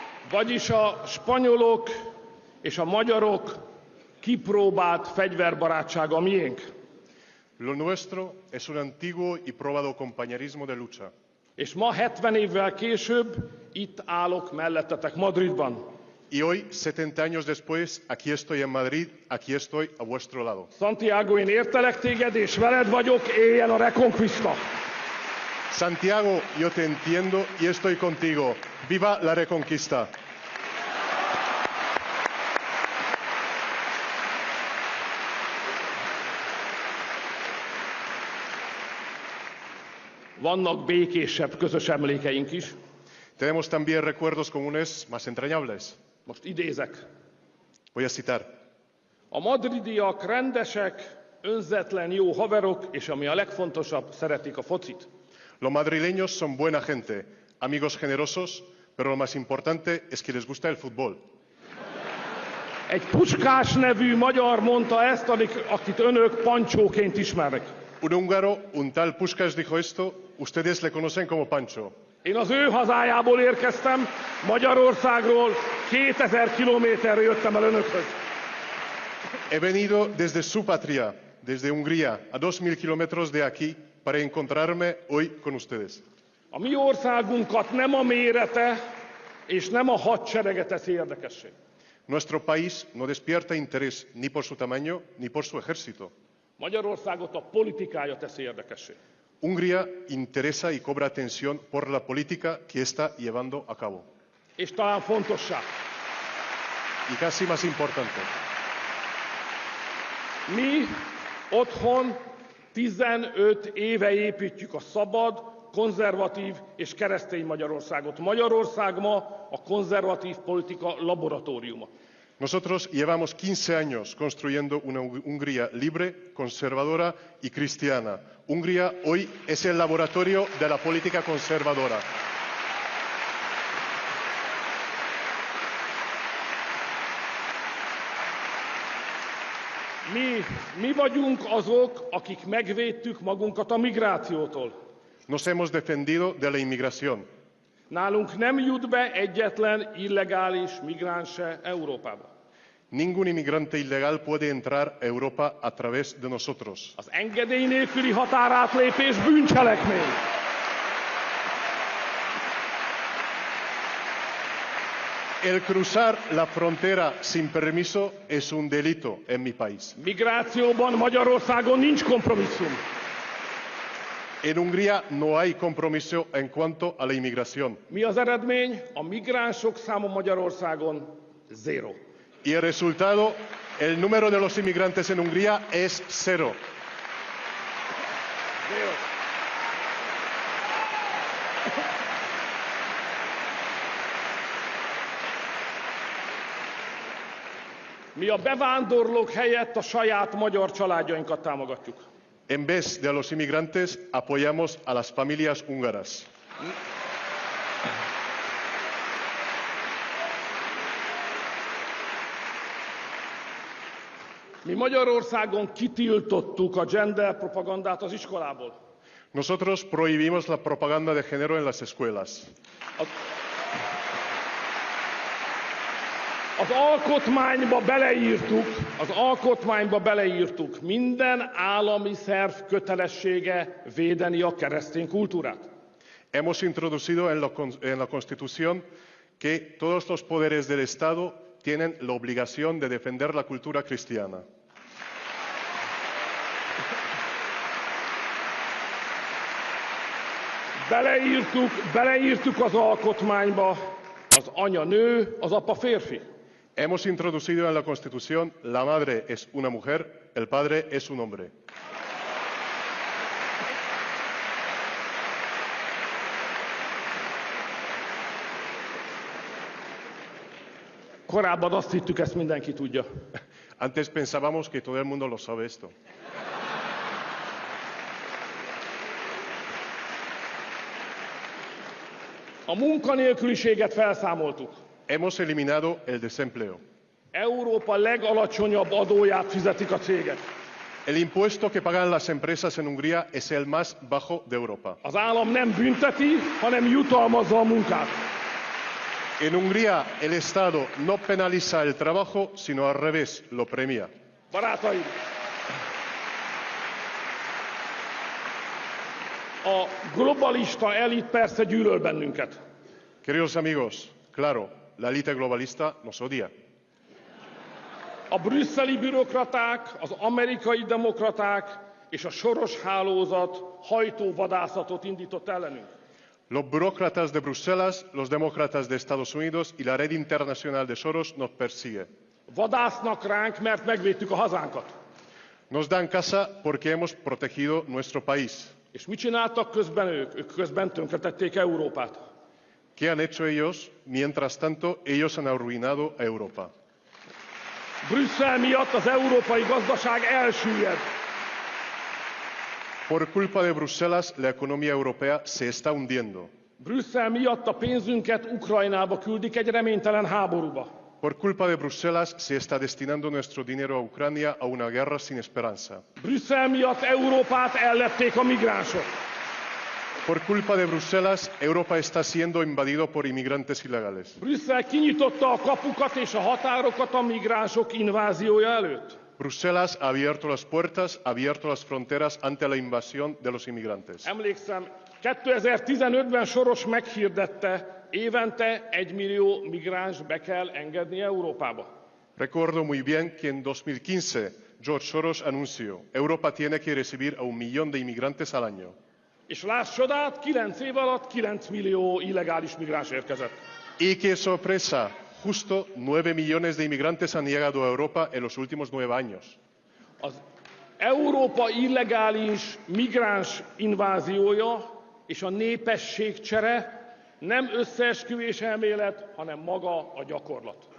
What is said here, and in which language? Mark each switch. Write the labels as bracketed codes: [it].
[hu] Vagyis a spanyolok és a magyarok kipróbált fegyverbarátsága a miénk. [es] Lo nuestro es un antiguo y probado compañerismo de lucha. [hu] És ma 70 évvel később itt állok mellettetek Madridban. [es] Y hoy, 70 años después, aquí estoy en Madrid, aquí estoy a vuestro lado. [hu] Santiago, én értelek téged, és veled vagyok, éljen a Reconquista! [es] Santiago, yo te entiendo y estoy contigo. ¡Viva la Reconquista! [hu] Vannak békésebb közös emlékeink is. [es] Tenemos también recuerdos comunes más entrañables. [hu] Most idézek. [es] Voy a citar. [hu] A madridiak rendesek, önzetlen jó haverok, és ami a legfontosabb, szeretik a focit. [es] Los madrileños son buena gente, amigos generosos, pero lo más importante es que les gusta el fútbol. [hu] Egy Puskás nevű magyar mondta ezt, akit önök Pancsóként ismernek. [es] Un húngaro, un tal Puskás dijo esto, ustedes le conocen como Pancho. [hu] Én az ő hazájából érkeztem, Magyarországról, 2000 kilométerre jöttem el önökhöz. [es] He venido desde su patria, desde Hungría, a 2000 kilómetros de aquí, para encontrarme hoy con ustedes. [hu] A mi országunkat nem a mérete és nem a hadserege teszi érdekessé. [es] Nuestro país no despierta interés ni por su tamaño ni por su ejército. [hu] Magyarországot a politikája teszi érdekessé. [es] Hungría interesa y cobra atención por la política que está llevando a cabo. [hu] És talán fontossá. [es] Y casi más importante. [hu] Mi otthon 15 éve építjük a szabad, konzervatív és keresztény Magyarországot. Magyarország ma a konzervatív politika laboratóriuma. [es] Nosotros llevamos 15 años construyendo una Hungría libre, conservadora y cristiana. Hungría hoy es el laboratorio de la política conservadora. [hu] Mi vagyunk azok, akik megvédtük magunkat a migrációtól. [es] Nos hemos defendido de la inmigración. [hu] Nálunk nem jut be egyetlen illegális migráns se Európába. [es] Ningún inmigrante ilegal puede entrar a Europa a través de nosotros. [hu] Az engedély nélküli határátlépés bűncselekmény. [es] El cruzar la frontera sin permiso es un delito en mi país. [hu] Migrációban Magyarországon nincs kompromisszum. [es] En Hungría no hay compromiso en cuanto a la inmigración. [hu] Mi az eredmény? A migránsok száma Magyarországon zero. [es] Y el resultado, el número de los inmigrantes en Hungría es cero. [hu] Mi a bevándorlók helyett a saját magyar családjainkat támogatjuk. [es] En vez de a los inmigrantes, apoyamos a las familias húngaras. [hu] Mi Magyarországon kitiltottuk a gender propagandát az iskolából. [es] Nosotros prohibimos la propaganda de género en las escuelas. [hu] Az alkotmányba beleírtuk, minden állami szerv kötelessége védeni a keresztény kultúrát. [es] Hemos introducido en la Constitución que todos los poderes del Estado tienen la obligación de defender la cultura cristiana. [hu] Beleírtuk az alkotmányba, az anya nő, az apa férfi. [es] Hemos introducido en la Constitución la madre es una mujer, el padre es un hombre. [hu] Korábban azt hittük, ezt mindenki tudja. [es] Antes pensábamos que todo el mundo lo sabe esto. [hu] A munkanélküliséget felszámoltuk. [es] Hemos eliminado el desempleo. [hu] Európa legalacsonyabb adóját fizetik a cégek. [es] El impuesto que pagan las empresas en Hungría es el más bajo de Europa. [hu] Az állam nem bünteti, hanem jutalmazza a munkát. [es] En Hungría el Estado no penaliza el trabajo, sino al revés, lo premia. [hu] Barátaim! A globalista elit persze gyűlöl bennünket. [es] Queridos amigos, claro, la élite globalista nos odia. [hu] A brüsszeli bürokraták, az amerikai demokraták és a Soros hálózat hajtóvadászatot indított ellenünk. [es] Los burócratas de Bruselas, los demócratas de Estados Unidos y la red internacional de Soros nos persigue. [hu] Vadásznak ránk, mert megvédtük a hazánkat. [es] Nos dan caza porque hemos protegido nuestro país. [hu] És mit csináltak közben ők? Ők közben tönkretették Európát. [es] ¿Qué han hecho ellos? Mientras tanto, ellos han arruinado a Europa. [hu] Brüsszel miatt az európai gazdaság elsüllyed. [es] Por culpa de Bruselas, la economía europea se está hundiendo. [hu] Brüsszel miatt a pénzünket Ukrajnába küldik egy reménytelen háborúba. [es] Por culpa de Bruselas se está destinando nuestro dinero a Ucrania a una guerra sin esperanza. [hu] Brüsszel miatt Európát ellepték a migránsok. [es] Por culpa de Bruselas, Europa está siendo invadido por inmigrantes ilegales. [hu] Brüsszel kinyitotta a kapukat és a határokat a migránsok inváziója előtt. [es] Bruselas ha abierto las puertas, ha abierto las fronteras ante la invasión de los inmigrantes. [hu] Emlékszem, 2015-ben Soros meghirdette, évente 1 millió migráns be kell engedni Európába. [es] Recuerdo muy bien que en 2015 George Soros anunció: Europa tiene que recibir a 1 millón de inmigrantes al año. [hu] És láss csodát, 9 év alatt 9 millió illegális migráns érkezett. [es] Y qué sorpresa, justo 9 millones de inmigrantes han llegado a Europa en los últimos 9 años. [hu] Az Európa illegális migráns inváziója és a népességcsere nem összeesküvés elmélet, hanem maga a gyakorlat.